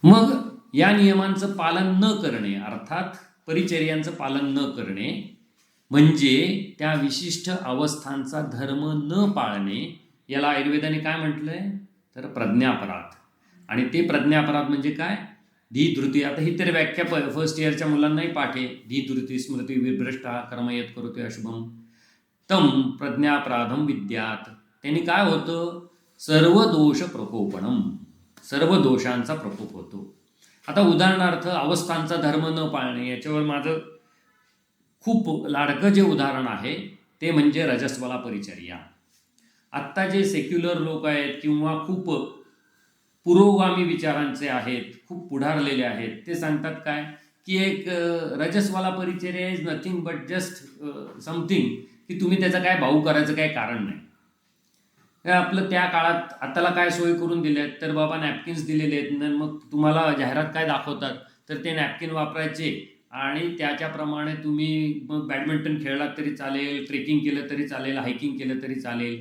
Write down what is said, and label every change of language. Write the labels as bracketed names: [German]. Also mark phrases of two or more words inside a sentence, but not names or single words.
[Marathi] मग या नियमांचं पालन न करणे अर्थात परिचर्यांचं पालन न करणे म्हणजे त्या विशिष्ट अवस्थांचा धर्म न पाळणे, याला आयुर्वेदाने काय म्हटलंय तर प्रज्ञापराध. आणि ते प्रज्ञापराध म्हणजे काय? धीधृती. आता ही तर व्याख्या फर्स्ट इयरच्या मुलांनाही पाठ आहे. [Sanskrit] धीधृती स्मृती विभ्रष्टा कर्मयत करोते अशुभम तम प्रज्ञापराधम विद्यात. [Marathi] त्यांनी काय होतं? सर्व दोष प्रकोपणम, सर्व दोषांचा प्रकोप होतो. आता उदाहरणार्थ अवस्थांचा धर्म न पाळणे, याच्यावर माझं खूप लाडकं जे उदाहरण आहे ते म्हणजे रजस्वला परिचर्या. आत्ता जे सेक्युलर लोक आहेत किंवा खूप पुरोगामी विचारांचे आहेत, खूप पुढारलेले आहेत, ते सांगतात काय की एक रजस्वाला परिचर्या [English] is nothing but just something, [Marathi] की तुम्ही त्याचं काय भाऊ करायचं काही कारण नाही. आपलं त्या काळात आताला काय सोय करून दिल्या तर बाबा नॅपकिन्स दिलेले आहेत, मग तुम्हाला जाहिरात काय दाखवतात तर ते नॅपकिन वापरायचे आणि त्याच्याप्रमाणे तुम्ही मग बॅडमिंटन खेळलात तरी चालेल, ट्रेकिंग केलं तरी चालेल, हायकिंग केलं तरी चालेल.